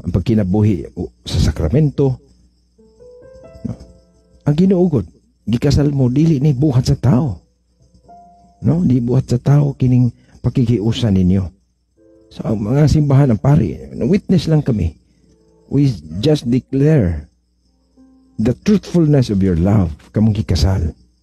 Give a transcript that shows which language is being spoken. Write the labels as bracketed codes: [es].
[ceb] Ang pagkinabuhi sa sakramento, no? Ang Ginoo gud gikasal mo dili ni buhat sa tao, no? Di buhat sa tao kining pakikiusa ninyo. So ang mga simbahan ng pari, witness lang kami. [en] We just declare the truthfulness of your love, [ceb] kamong gikasal.